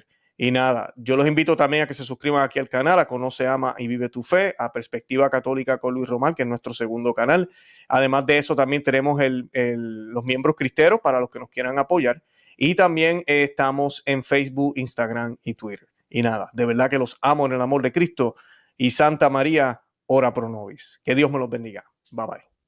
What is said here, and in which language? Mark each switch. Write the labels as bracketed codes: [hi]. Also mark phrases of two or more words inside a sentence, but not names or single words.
[es] Y nada, yo los invito también a que se suscriban aquí al canal, a Conoce, Ama y Vive tu Fe, a Perspectiva Católica con Luis Román, que es nuestro segundo canal. Además de eso, también tenemos los miembros cristeros para los que nos quieran apoyar. Y también estamos en Facebook, Instagram y Twitter. Y nada, de verdad que los amo en el amor de Cristo. Y Santa María, [la] ora pro nobis. [es] Que Dios me los bendiga. [en] Bye bye.